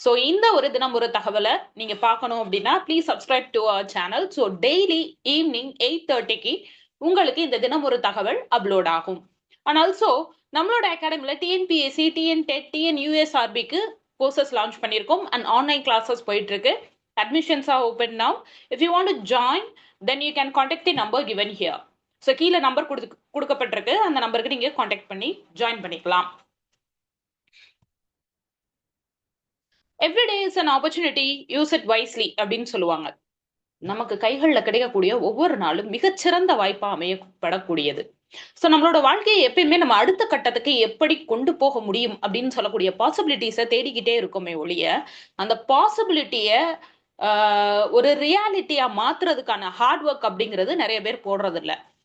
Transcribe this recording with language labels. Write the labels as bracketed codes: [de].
[ta] இந்த ஒரு தினம் ஒரு தகவலை நீங்க பார்க்கணும் அப்படின்னா [en] Please subscribe to our channel. [ta] Daily evening 8:30க்கு உங்களுக்கு இந்த தினம் ஒரு தகவல் அப்லோட் ஆகும். அண்ட் ஆல்சோ நம்மளோட அகாடமில TNPSC, TN dead, TN யூஎஸ்ஆர்பிக்கு courses launch பண்ணியிருக்கோம் அண்ட் ஆன்லைன் கிளாஸஸ் போயிட்டு இருக்கு. [en] Admissions are open now. If you want to join, then you can contact the number given here. [ta] கீழே நம்பர் கொடுக்கப்பட்டிருக்கு, அந்த நம்பருக்கு நீங்க கான்டாக்ட் பண்ணி ஜாயின் பண்ணிக்கலாம். [en] Every day is an opportunity, use it wisely [ta] அப்படின்னு சொல்லுவாங்க. நமக்கு கைகளில் கிடைக்கக்கூடிய ஒவ்வொரு நாளும் மிகச்சிறந்த வாய்ப்பா அமையப்படக்கூடியது. நம்மளோட வாழ்க்கையை எப்பயுமே நம்ம அடுத்த கட்டத்துக்கு எப்படி கொண்டு போக முடியும் அப்படின்னு சொல்லக்கூடிய பாசிபிலிட்டிஸை தேடிக்கிட்டே இருக்கோமே ஒழிய அந்த பாசிபிலிட்டிய ஒரு ரியாலிட்டியா மாத்துறதுக்கான ஹார்ட் ஒர்க் அப்படிங்கிறது நிறைய பேர் போடுறது இல்லை.